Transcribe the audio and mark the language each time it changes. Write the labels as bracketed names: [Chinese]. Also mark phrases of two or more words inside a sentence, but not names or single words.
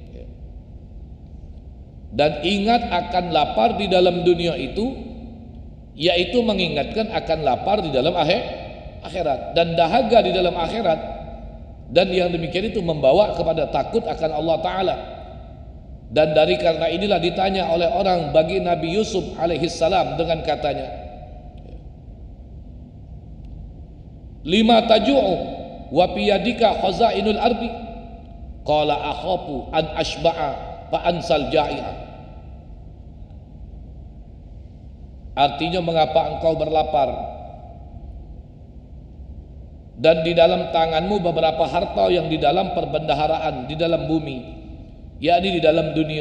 [Malay] Dan ingat akan lapar di dalam dunia itu, yaitu mengingatkan akan lapar di dalam akhirat, dan dahaga di dalam akhirat, dan yang demikian itu membawa kepada takut akan Allah Ta'ala. Dan dari karena inilah ditanya oleh orang bagi Nabi Yusuf alaihissalam dengan katanya, [Arabic] لم تجوع وبيدك خزائن الأرض قال أخاف أن أشبع فأنسى الجائع. [Malay] Artinya, mengapa engkau berlapar dan di dalam tanganmu beberapa harta yang di dalam perbendaharaan di dalam bumi, yakni di dalam dunia.